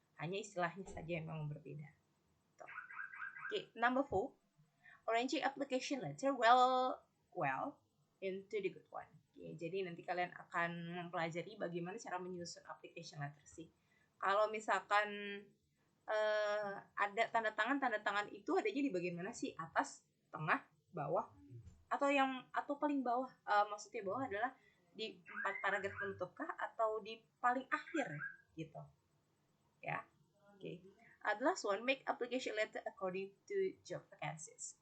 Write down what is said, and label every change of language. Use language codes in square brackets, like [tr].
[id] Hanya istilahnya saja yang memang berbeda. [en] Okay, number 4. Arranging application letter well into the good one. [id] Oke, jadi nanti kalian akan mempelajari bagaimana cara menyusun application letter sih. Kalau misalkan ada tanda tangan itu adanya di bagian mana sih? Atas, tengah, bawah, atau paling bawah? Maksudnya bawah adalah di 4 paragraf penutup kah atau di paling akhir gitu ya. Oke. [en] The last one, make application letter according to job vacancies.